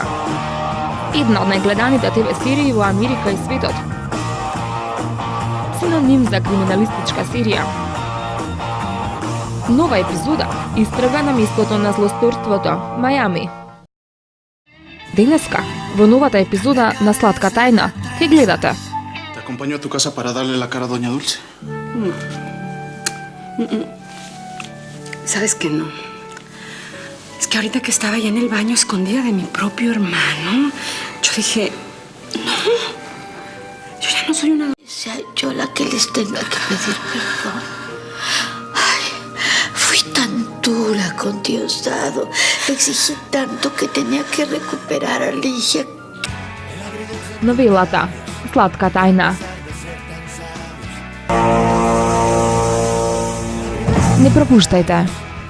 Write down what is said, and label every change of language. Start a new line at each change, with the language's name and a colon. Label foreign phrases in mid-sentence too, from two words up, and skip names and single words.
Macedonian: Една од најгледаните ТВ серии во Америка и светот. Синоним за криминалистичка серија. Нова епизода истрага на местото на злосторството, Мајами. Денеска, во новата епизода на Сладка тајна, ке гледате.
Spanish: Te acompaño a tu casa para darle la cara a Doña Dulce. ¿Sabes qué no? Es que ahorita que estaba ya en el baño escondida de mi propio hermano, yo dije, no, yo ya no soy una... Sea yo la que les tenga que pedir perdón. Ay, fui tan dura con Diosdado. Le exigí tanto que tenía que recuperar a Ligia.
Macedonian: Новелата Сладка тајна. Не пропуштајте.